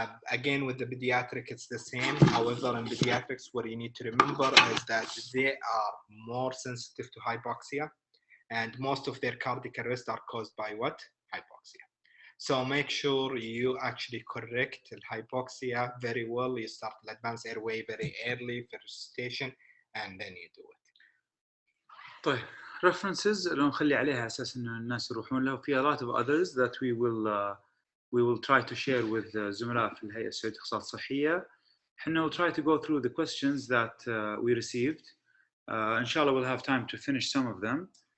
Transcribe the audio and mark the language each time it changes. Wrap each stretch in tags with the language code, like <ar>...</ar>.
<en>Again, with the pediatric, it's the same. However, in pediatrics, what you need to remember is that they are more sensitive to hypoxia, and most of their cardiac arrest are caused by what? Hypoxia. So make sure you actually correct the hypoxia very well. You start the advanced airway very early, first station, and then you do it.</en> <ar>طيب. References اللي نخلي عليها أساس إنه الناس يروحون له.</ar> <en>في a lot of others that we will try to share with</en> <ar>زملاء في الهيئة السعودية للاختصاصات الصحية. إحنا</ar> <en>will try to go through the questions that we received inshallah we'll have time to finish some of them.</en>